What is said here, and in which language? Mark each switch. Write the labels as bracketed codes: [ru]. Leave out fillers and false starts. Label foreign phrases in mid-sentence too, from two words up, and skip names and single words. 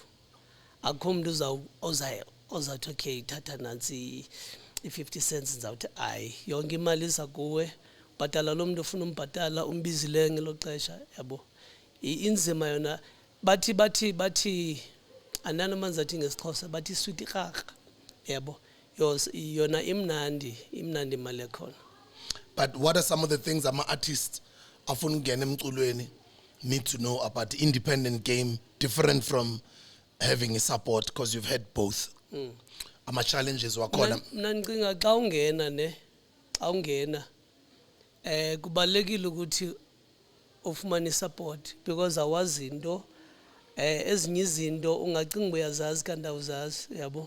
[xh] Akukho mntu ozawuthi okay thatha nantsi i-50 cents ndizawuthi hayi, yonke imali iza kuwe, bhatala lo mntu ofuna umbhatala umbizileyo ngelo xesha, yabo. Inzima yona, bathi andanamanzi athi ngesiXhosa, bathi sweet irharha, yabo. Yona imnandi imali yakhona. [en] But what are some of the things [xh] ama-artists afuna ukungena emculweni [en] need to know about the independent game, different from having a support, because you've had both? [xh] Ama-challenges wakhona. Mna ndicinga xa ungena kubalulekile ukuthi ufumane [en] support because [xh] awazi into, ezinye izinto ungacinga uyazazi kanti awuzazi, yabo.